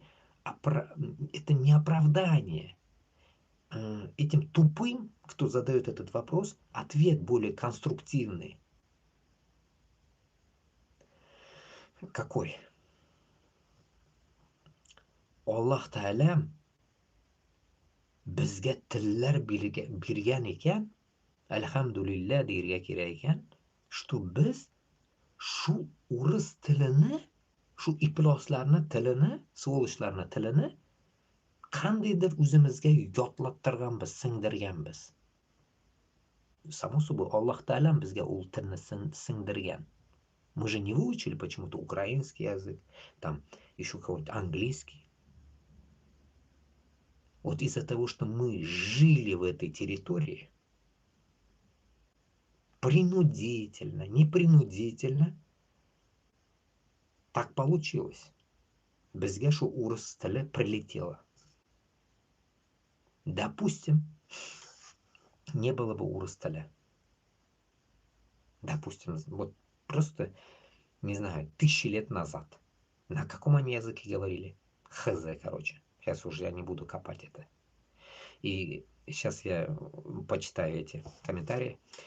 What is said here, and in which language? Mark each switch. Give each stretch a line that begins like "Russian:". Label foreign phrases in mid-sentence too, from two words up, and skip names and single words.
Russian: Это не оправдание. Этим тупым, кто задает этот вопрос, ответ более конструктивный. Какой?
Uzbek: Аллах Таala bizga tillar bergan ekan, alhamdulillah deyirga kerak ekan. что biz shu o'ris tilini, shu ifloslarni tilini, svолочьlarni tilini qandaydir o'zimizga yodlattirganmiz, singdirganmiz.
Russian: Само собой,
Uzbek: Alloh Taala bizga u tilni singdirgan.
Russian: Мы же не выучили почему-то украинский язык, там еще какой-то английский. Вот из-за того, что мы жили в этой территории, принудительно, непринудительно, так получилось.
Uzbek: Bizga shu o'ris tili прилетело.
Russian: Допустим, не было бы
Uzbek: o'ris tili.
Russian: Допустим, вот просто, не знаю, 1000 лет назад. На каком они языке говорили? Хз, короче. Сейчас уже я не буду копать это. И сейчас я почитаю эти комментарии.